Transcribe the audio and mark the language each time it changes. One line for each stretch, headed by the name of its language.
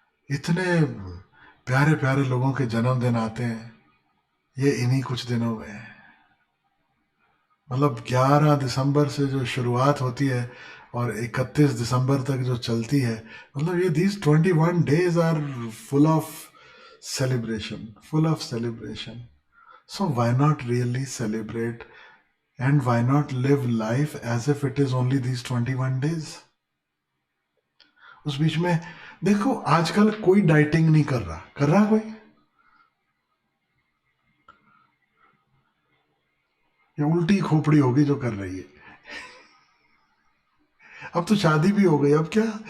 Hindi: इतने प्यारे प्यारे लोगों के जन्मदिन आते हैं ये इन्हीं कुछ दिनों में। मतलब 11 दिसंबर से जो शुरुआत होती है और 31 दिसंबर तक जो चलती है, मतलब ये
English: These 21 days are full of celebration, full of celebration. So why not really celebrate and why not live life as if it is only these 21 days?
Hindi: उस बीच में देखो आजकल कोई डाइटिंग नहीं कर रहा, कर रहा कोई? या उल्टी खोपड़ी होगी जो कर रही है। अब तो शादी भी हो गई, अब क्या?